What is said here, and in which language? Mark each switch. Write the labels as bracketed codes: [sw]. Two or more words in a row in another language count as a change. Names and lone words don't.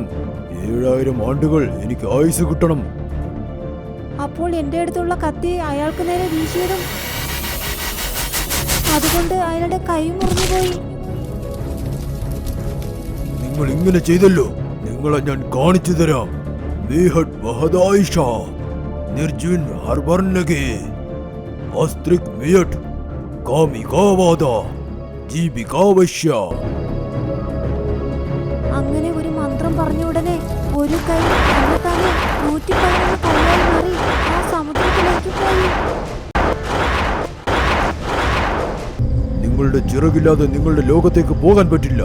[ml] 7000 ആണ്ടുകൾ എനിക്ക് ആയുസ് കിട്ടണം. അപ്പോൾ എന്റെ അടുത്തുള്ള കത്തി അയാൾക്ക് നേരെ വീശിയതും അതുകൊണ്ട് അയാളുടെ കൈ മുറിഞ്ഞുപോയി. നിങ്ങൾ ഇങ്ങനെ ചെയ്തല്ലോ. നിങ്ങളെ ഞാൻ കാണിച്ചു തരാം. बेहद वहदाइशा निर्जिन हरबर्नगे अस्त्रिक मियट कामिकावादा जीविकाവശ്യ. അങ്ങനെ ഒരു മന്ത്രം പറഞ്ഞ ഉടനെ ഒരു കൈ തന്നെത്താനെ 111 കൈയായി മാറി ആ സമുദ്രത്തിലേക്ക് പോയി. നിങ്ങളുടെ ചിറകില്ലാതെ നിങ്ങളുടെ ലോകത്തേക്ക് പോകാൻ പറ്റില്ല.